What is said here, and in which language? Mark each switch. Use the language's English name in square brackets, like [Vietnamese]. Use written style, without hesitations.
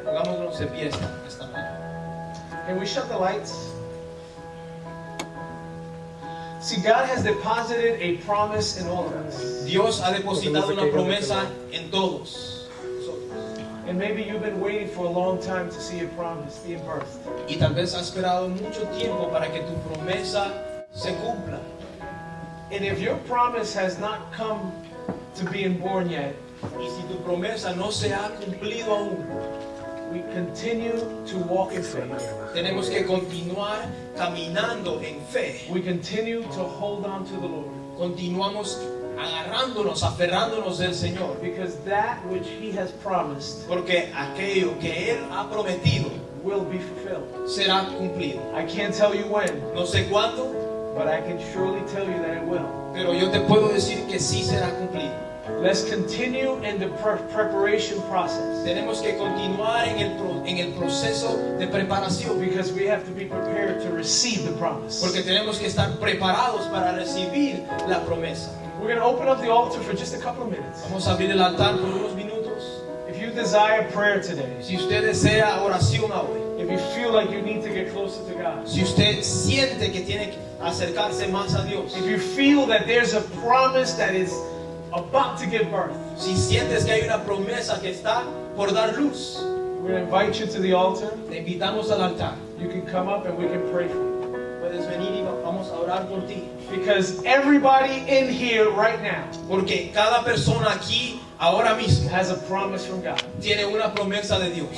[Spanish] Pongámonos de pie esta mañana. [English] Can we shut the lights? See, God has deposited a promise in all of us. [Spanish] Dios ha depositado una promesa en todos nosotros. [English] And maybe you've been waiting for a long time to see your promise being birthed. [Spanish] Y tal vez has esperado mucho tiempo para que tu promesa se cumpla. [English] And if your promise has not come to being born yet, [Spanish] Y si tu promesa no se ha cumplido aún, [English] we continue to walk in faith. [Spanish] tenemos que continuar caminando en fe. [English] We continue to hold on to the Lord. [Spanish] Continuamos agarrándonos, aferrándonos del Señor. [English] Because that which He has promised [Spanish] Porque aquello que Él ha prometido [English] will be fulfilled. [Spanish] será cumplido. [English] I can't tell you when, [Spanish] No sé cuándo, [English] but I can surely tell you that it will. [Spanish] pero yo te puedo decir que sí será cumplido. [English] Let's continue in the preparation process. [Spanish] Tenemos que continuar en el proceso de preparación. [English] Because we have to be prepared to receive the promise. [Spanish] Porque tenemos que estar preparados para recibir la promesa. [English] We're going to open up the altar for just a couple of minutes. [Spanish] Vamos a abrir el altar por unos minutos. [English] If you desire prayer today, [Spanish] Si usted desea oración hoy, [English] if you feel like you need to get closer to God, [Spanish] si usted siente que tiene que acercarse más a Dios, [English] if you feel that there's a promise that is about to give birth, [Spanish] si sientes que hay una promesa que está por dar luz, [English] we're going to invite you to the altar. [Spanish] te invitamos al altar. [English] You can come up and we can pray for you. [Spanish] Puedes venir y vamos a orar por ti. [English] Because everybody in here right now [Spanish] Porque cada persona aquí, ahora mismo, [English] has a promise from God. [Spanish] tiene una promesa de Dios.